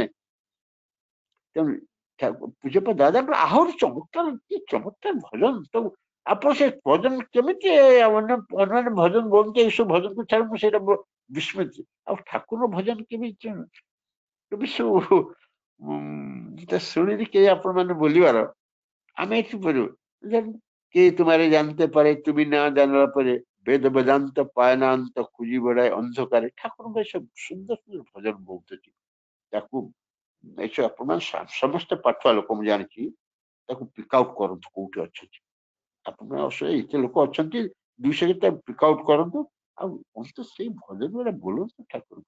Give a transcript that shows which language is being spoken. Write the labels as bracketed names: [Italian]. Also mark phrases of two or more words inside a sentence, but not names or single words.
[Odia] ତେଣୁ ପୂଜ୍ୟପାଦ ଦାଦାଙ୍କର ଆହୁରି ଚମତ୍କାର, କି ଚମତ୍କାର ଭଜନ। ତ ଆପଣ ସେ ଭଜନ କେମିତି ଅନ୍ୟ ଭଜନ ବୋଲନ୍ତି, ଏଇସବୁ ଭଜନକୁ ଛାଡି ମୁଁ ସେଇଟା ବିସ୍ମୃତ। ଆଉ ଠାକୁର ଭଜନ କେମିତି ସବୁ ଶୁଣିଲି କେହି ଆପଣ ମାନେ ବୋଲିବାର, ଆମେ ଏଠି ବୋଲୁ [Bangla] কে তোমারে জানতে পারে তুমি না জানার পরে, বেদ বেদান্ত পায়নান্ত খুঁজি বেড়ায় অন্ধকারে। [Odia] ଠାକୁରଙ୍କ ଏସବୁ ସୁନ୍ଦର ସୁନ୍ଦର ଭଜନ ବହୁତ ଅଛି। ତାକୁ ଏସବୁ ଆପଣମାନେ ସମସ୍ତେ ପାଠୁଆ ଲୋକ ମୁଁ ଜାଣିଛି, ତାକୁ [English] pick out [Odia] କରନ୍ତୁ କୋଉଠି ଅଛନ୍ତି। ଆପଣମାନେ ଏତେ ଲୋକ ଅଛନ୍ତି 200 କେତେ [English] pick out [Odia] କରନ୍ତୁ, ଆଉ ଅନ୍ତତଃ ସେଇ ଭଜନ ଗୁଡା ବୋଲନ୍ତୁ ଠାକୁରଙ୍କ।